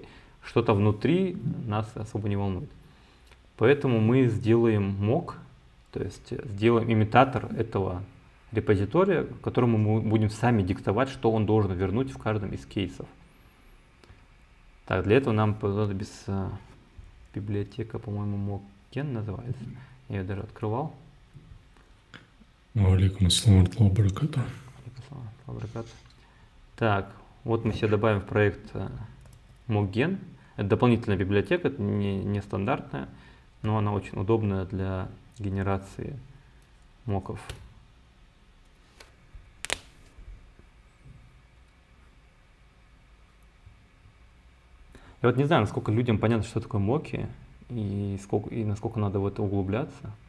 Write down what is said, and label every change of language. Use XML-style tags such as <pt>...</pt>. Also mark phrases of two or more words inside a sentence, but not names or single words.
<ru>Что-то внутри нас особо не волнует. Поэтому мы сделаем мок, то есть сделаем имитатор этого репозитория, которому мы будем сами диктовать, что он должен вернуть в каждом из кейсов. Так, для этого нам понадобится библиотека, по-моему, Mockgen называется. Я ее даже открывал.</ru> <ar>عليكم السلام بركاته.</ar> <ru>Так, вот мы себе добавим в проект Mockgen. Это дополнительная библиотека, это не стандартная, но она очень удобная для генерации моков. Я вот не знаю, насколько людям понятно, что такое моки, и насколько надо в это углубляться.</ru>